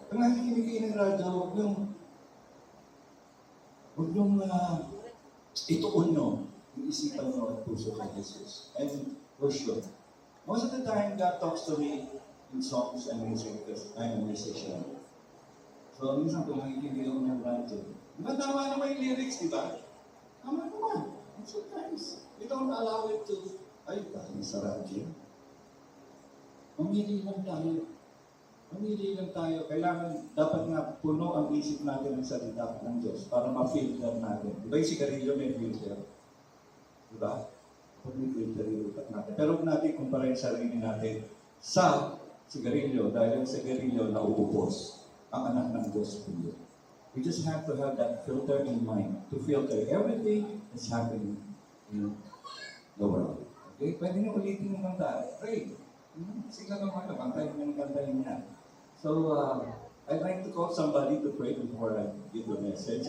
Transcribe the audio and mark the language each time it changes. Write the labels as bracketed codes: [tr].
[tl] Kung nakikinig kayo ng radyo, huwag yung ituon nyo yung isipan nyo at puso kay Jesus. [en] And for sure, most of the time, God talks to me in songs and music because I'm a musician. [tl] So, minsan kung nakikinig ako ng radyo, di ba tama naman yung lyrics, di ba? Tama naman. [en] And sometimes, we don't allow it to, [tl] ay, dahil sa radyo. Mamili lang tayo. Mamili lang tayo. Kailangan, dapat nga puno ang isip natin ng salita ng Diyos para ma-filter natin. Di ba yung sigarilyo may filter? Di ba? Pag may filter yung utak natin. Pero huwag natin kumpara yung sarili natin sa sigarilyo dahil yung sigarilyo nauubos ang anak ng Diyos po yun. [en] We just have to have that filter in mind to filter everything that's happening in the world. [tl] Okay? Pwede nyo ulitin yung kanta. Pray. Sige lang naman, kantayin mo yung kantayin niya. [en] So, I'd like to call somebody to pray before I give the message.